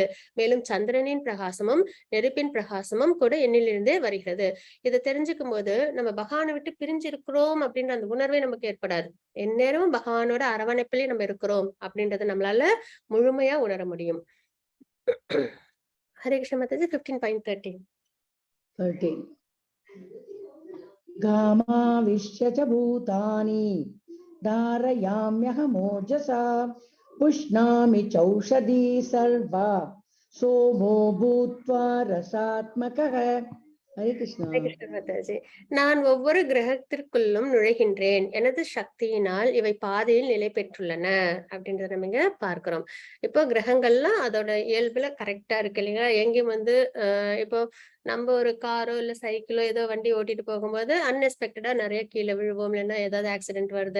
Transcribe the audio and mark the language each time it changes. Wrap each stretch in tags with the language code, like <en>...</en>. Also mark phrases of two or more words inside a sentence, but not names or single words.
<ta>மேலும் சந்திரனின் பிரகாசமும் நெருப்பின் பிரகாசமும் கூட என்னிலிருந்தே வருகிறது. இதை தெரிஞ்சுக்கும் போது நம்ம பகவானை விட்டு பிரிஞ்சிருக்கிறோம் அப்படின்ற அந்த உணர்வே நமக்கு ஏற்படாது. எந்நேரமும் பகவானோட அரவணைப்பிலே நம்ம இருக்கிறோம் அப்படின்றத நம்மளால முழுமையா உணர முடியும். ஹரே கிருஷ்ண மாதாஜி. 15.13. 13.</ta> <sa>गामाविश्य च भूतानि धारयाम्यहमोजसा पुष्णामि चौषधी सर्वा सोमो भूत्वा रसात्मकः. हरे कृष्ण.</sa> <ta>ஹரே கிருஷ்ண மாதாஜி. நான் ஒவ்வொரு கிரகத்திற்குள்ளும் நுழைகின்றேன். எனது சக்தியினால் இவை பாதையில் நிலை பெற்றுள்ளன அப்படின்றத நம்ம இங்க பார்க்கிறோம். இப்போ கிரகங்கள்லாம் அதோட இயல்புல கரெக்டா இருக்கு இல்லைங்களா? எங்கேயும் இப்போ நம்ம ஒரு காரோ இல்ல சைக்கிளோ ஏதோ வண்டி ஓட்டிட்டு போகும்போது அன்எக்ஸ்பெக்டடா நிறைய கீழே விழுவோம், இல்லைன்னா ஏதாவது ஆக்சிடென்ட் வருது.</ta>